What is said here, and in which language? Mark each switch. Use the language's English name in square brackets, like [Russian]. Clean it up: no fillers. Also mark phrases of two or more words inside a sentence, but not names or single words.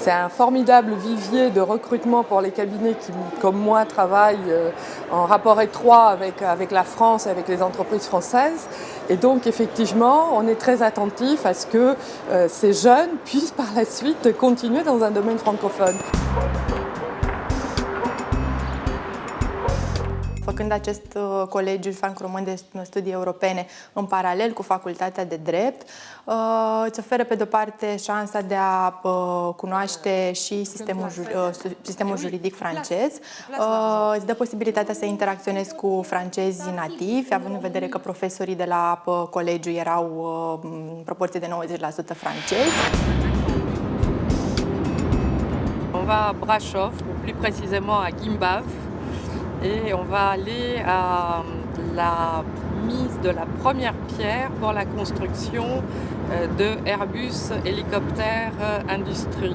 [French] C'est un formidable vivier de recrutement pour les cabinets qui, comme moi, travaillent en rapport étroit avec la France et avec les entreprises françaises. Et donc, effectivement, on est très attentif à ce que ces jeunes puissent par la suite continuer dans un domaine francophone. [Romanian] Făcând acest colegiu franco-român de studii europene în paralel cu facultatea de drept, îți oferă pe de-o parte șansa de a cunoaște și sistemul juridic francez, îți dă posibilitatea să interacționezi cu francezii nativi, având în vedere că profesorii de la colegiu erau în proporție de 90% francezi. [French] On va à Brasov, plus précisément à Gimbaf, et on va aller à la mise de la première pierre pour la construction de Airbus Hélicoptère Industrie.